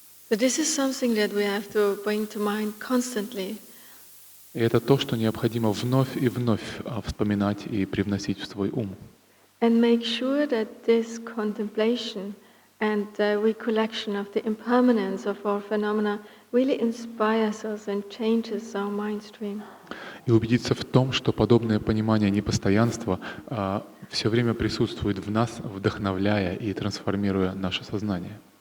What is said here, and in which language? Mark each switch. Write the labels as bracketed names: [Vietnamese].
[English] So this is something that we have to bring to mind constantly. [Russian] И это то, что необходимо вновь и вновь вспоминать и привносить в свой ум. [English] And make sure that this contemplation and recollection of the impermanence of all phenomena really inspires us and changes our mind stream. [Russian] И убедиться в том, что подобное понимание непостоянства все время присутствует в нас, вдохновляя и трансформируя наше сознание.